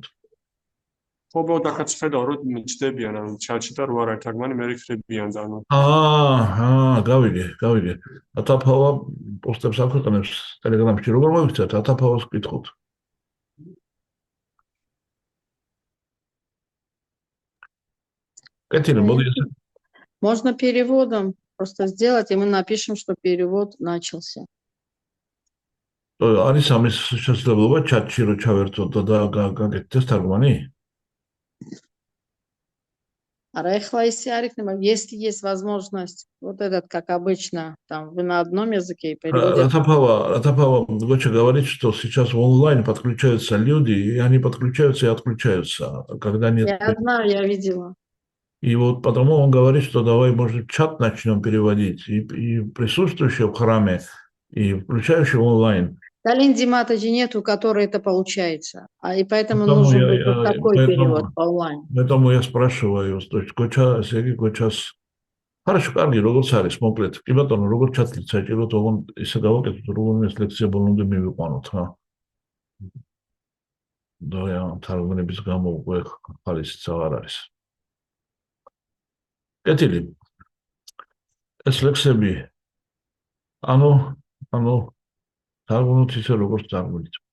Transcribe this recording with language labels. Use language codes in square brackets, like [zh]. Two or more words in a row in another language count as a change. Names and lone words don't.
[ka] ხო, ბოდაკაც ხედავ, რომ მიჩდებიან, ანუ ჩატში და რო არ არის თარგმანი, მე რიქრებიან და ანუ გავიგე. ათაფავა პოსტებს აქვეყნებს ტელეგრამში. როგორ მოვიქცეთ ათაფავას ვკითხოთ? კეთილი, მოდი ესე. [ru] Можно переводом просто сделать, и мы напишем, что перевод начался. [ka] არის ამის შესაძლებლობა ჩატში რო ჩავერთოთ და გაკეთდეს თარგმანი? [ru] Если есть возможность, вот этот, как обычно, там вы на одном языке и переводите. Ратапава, Гоча говорит, что сейчас в онлайн подключаются люди, и они подключаются и отключаются, когда нет. Я знаю, я видела. И вот потому он говорит, что давай, может, чат начнем переводить, и присутствующие в храме, и включающие онлайн. Галинди Матаджи нету, который это получается. И поэтому Потому нужен быть вот такой перевод онлайн. Поэтому я спрашиваю, то есть Гоча, Сергей Гочас, хорошо, [ka] კარგი, როგორც არის, მოკლედ. კი ბატონო, როგორ ჩათვლით საჭიროდ, ოღონ ისე გავაკეთოთ, რომ ეს ლექცია ბოლომდე მივიყვანოთ, რა. და თარგმნების გამო უკვე ხალისიც აღარ არის. კეთილი. ეს ლექსები ანუ თარგმნოთ ისე როგორც თარგმნით.